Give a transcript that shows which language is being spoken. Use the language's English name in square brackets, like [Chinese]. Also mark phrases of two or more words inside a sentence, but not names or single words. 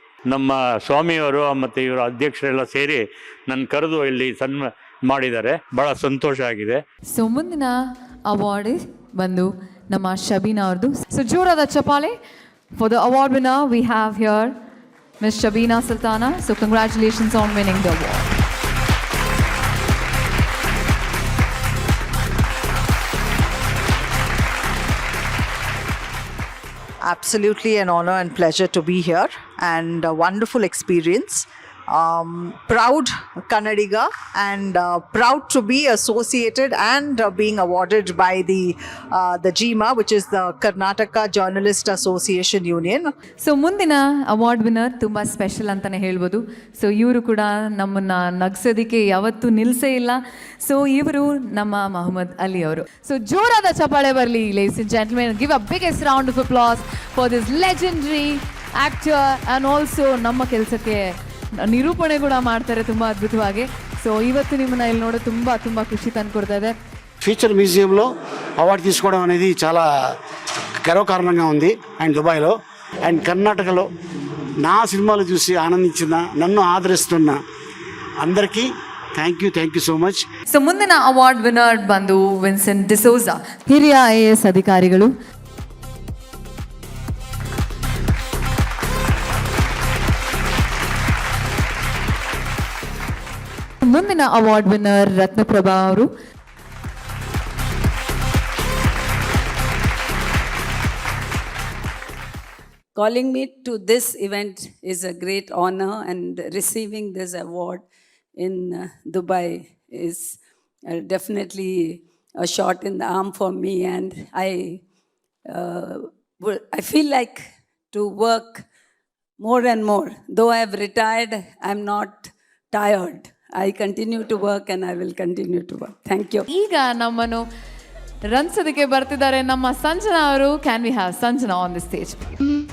[Kannada] ನಮ್ಮ ಸ್ವಾಮಿಯವರು ಮತ್ತು ಇವರ ಅಧ್ಯಕ್ಷರೆಲ್ಲ ಸೇರಿ ನನ್ನ ಕರೆದು ಇಲ್ಲಿ ಮಾಡಿದ್ದಾರೆ. ಭಾಳ ಸಂತೋಷ ಆಗಿದೆ. ಸೊ ಮುಂದಿನ ಅವಾರ್ಡ್ ಬಂದು ನಮ್ಮ ಶಬೀನಾ ಅವ್ರದ್ದು. ಸೊ ಜೋರಾದ ಚಪಾಲೆ [English] for the award winner we have here Miss Shabeena Sultana. So congratulations on winning the award. Absolutely an honor and pleasure to be here, and a wonderful experience. Proud Kannadiga, and proud to be associated and being awarded by the GIMA, which is the Karnataka Journalist Association Union. [Kannada] ಸೊ ಮುಂದಿನ [English] award winner [Kannada] ತುಂಬ ಸ್ಪೆಷಲ್ ಅಂತಲೇ ಹೇಳ್ಬೋದು. ಸೊ ಇವರು ಕೂಡ ನಮ್ಮನ್ನು ನಗ್ಸೋದಕ್ಕೆ ಯಾವತ್ತೂ ನಿಲ್ಲಿಸೇ ಇಲ್ಲ. ಸೊ ಇವರು ನಮ್ಮ ಮೊಹಮ್ಮದ್ ಅಲಿ ಅವರು. ಸೊ ಜೋರಾದ ಚಪ್ಪಾಳೆ ಬರಲಿ [English] ladies and gentlemen. Give a biggest round of applause for this legendary actor and also [Kannada] ನಮ್ಮ ಕೆಲಸಕ್ಕೆ ನಿರೂಪಣೆ ಕೂಡ ಮಾಡ್ತಾರೆ ತುಂಬ ಅದ್ಭುತವಾಗಿ. ಸೊ ಇವತ್ತು ನಿಮ್ಮನ್ನ ಇಲ್ಲಿ ನೋಡೋದು ತುಂಬ ತುಂಬ ಖುಷಿ ತಂದುಕೊಡ್ತಾ ಇದೆ. [Telugu] ఫ్యూచర్ మ్యూజియంలో అవార్డు తీసుకోవడం అనేది చాలా గర్వకారణంగా ఉంది అండ్ దుబాయ్లో అండ్ కర్ణాటకలో నా సినిమాలు చూసి ఆనందించిన నన్ను ఆదరిస్తున్న అందరికీ [English] thank you so much. [Kannada] ಸೊ ಮುಂದಿನ [English] award winner [Kannada] ಬಂದು ವಿನ್ಸೆಂಟ್ ಡಿಸೋಜಾ, ಹಿರಿಯ IAS ಅಧಿಕಾರಿಗಳು. ಮುಂದಿನ [English] award winner [Kannada] ರತ್ನಪ್ರಭಾ ಅವರು. [English] Calling me to this event is a great honor, and receiving this award in Dubai is definitely a shot in the arm for me, and I feel like to work more and more. Though I have retired, I'm not tired. I continue to work, and I will continue to work. Thank you. [Kannada] ಈಗ ನಮ್ಮನ್ನು ರಂಸೋದಕ್ಕೆ ಬರ್ತಿದ್ದಾರೆ ನಮ್ಮ ಸಂಜನಾ ಅವರು. [English] Can we have Sanjana on the stage?